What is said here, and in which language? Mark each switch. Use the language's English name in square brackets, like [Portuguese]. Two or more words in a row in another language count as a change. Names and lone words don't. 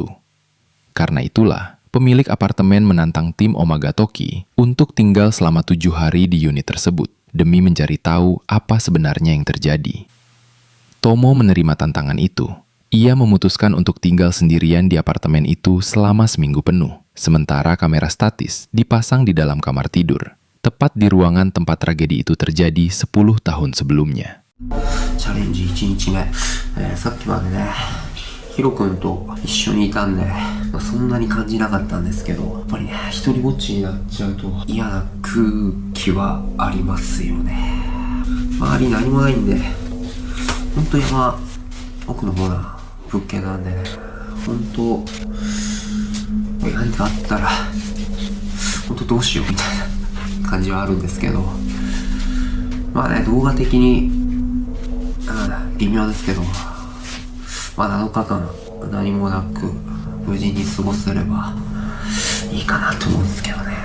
[Indonesian] Karena itulah, pemilik apartemen menantang tim Omagatoki untuk tinggal selama 7 hari di unit tersebut demi mencari tahu apa sebenarnya yang terjadi. Tomo menerima tantangan itu. Ia memutuskan untuk tinggal sendirian di apartemen itu selama 1 minggu penuh, sementara kamera statis dipasang di dalam kamar tidur, tepat di ruangan tempat tragedi itu terjadi 10 tahun sebelumnya. [Japanese] チャレンジ1日目、さっきまでねヒロ君と一緒にいたんで、そんなに感じなかったんですけど、やっぱりね一人ぼっちになっちゃうと嫌な空気はありますよね。周り何もないんで、ほんと山奥の方な物件なんでね、ほんと何かあったらほんとどうしようみたいな感じはあるんですけど、まあね動画的に微妙ですけど、まあ7日間何もなく無事に過ごせればいいかなと思うんですけどね。